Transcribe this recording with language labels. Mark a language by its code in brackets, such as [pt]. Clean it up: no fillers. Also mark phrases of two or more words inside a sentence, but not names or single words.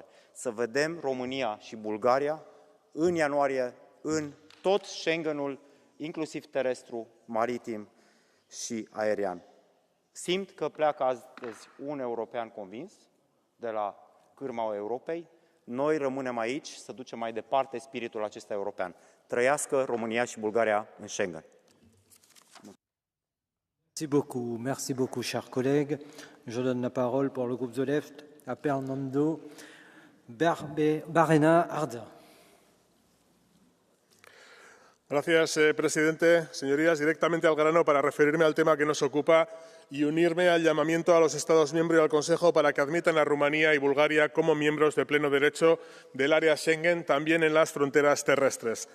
[ro] Să vedem România și Bulgaria în ianuarie în tot Schengenul, inclusiv terestru, maritim și aerian. Simt că pleacă astăzi un european convins de la cârma Europei. Noi rămânem aici să ducem mai departe spiritul acesta european. Trăiască România și Bulgaria în Schengen. [fr] Merci beaucoup, chers collègues. Je donne la parole pour le groupe The Left à Fernando Barrena Arda. [es] Gracias, presidente. Señorías, directamente al grano para referirme al tema que nos ocupa y unirme al llamamiento a los Estados miembros y al Consejo para que admitan a Rumanía y Bulgaria como miembros de pleno derecho del área Schengen, también en las fronteras terrestres.